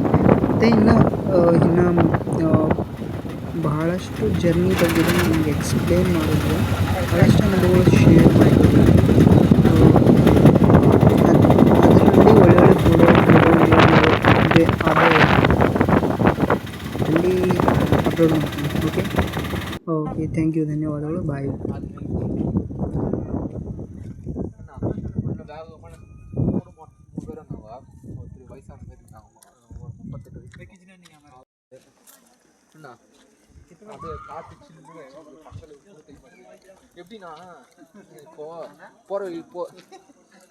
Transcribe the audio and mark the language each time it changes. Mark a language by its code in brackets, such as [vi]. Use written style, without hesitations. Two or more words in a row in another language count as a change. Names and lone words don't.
[kn] ಮತ್ತು ಇನ್ನು ಬಹಳಷ್ಟು ಜರ್ನಿ ಬಗ್ಗೆ ನಿಮಗೆ ಎಕ್ಸ್ಪ್ಲೇನ್ ಮಾಡಿದ್ರೆ ಭಾಳಷ್ಟು ಅನುಭವಗಳು ಶೇರ್ ಮಾಡ್ತೀನಿ. ಅದರಲ್ಲಿ ಒಳ್ಳೊಳ್ಳೆ ಫೋಟೋ ಅಲ್ಲಿ ಅಪ್ಲೋಡ್ ಮಾಡ್ತೀನಿ. [en] okay thank you, [kn] ಧನ್ಯವಾದಗಳು, ಬಾಯ್. [ta] அது காத்து சில்லுன்னு பக்கத்தில் எப்படின்னா இப்போ போகிற இப்போ